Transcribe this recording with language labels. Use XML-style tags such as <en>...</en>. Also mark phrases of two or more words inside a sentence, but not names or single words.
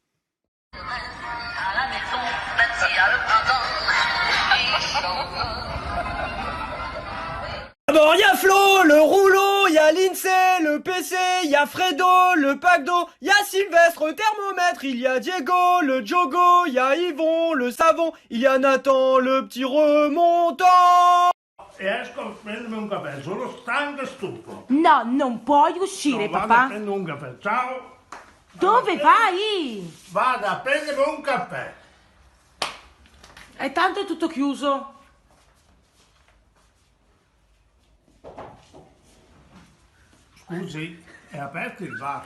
<fr>D'abord, il y a Flo, le rouleau, il y a l'INSEE, le PC, il y a Fredo, le pack d'eau, il y a Sylvestre, le thermomètre, il y a Diego, le Jogo, il y a Yvon, le savon, il y a Nathan, le petit remontant.</fr> <it>E esco a prendermi un caffè, sono stanco e stufo. No, non puoi uscire, Vado a papà. prendere un caffè, ciao. Dove vai? Vado a prendermi un caffè. E tanto è tutto chiuso. Scusi, è aperto il bar?</it>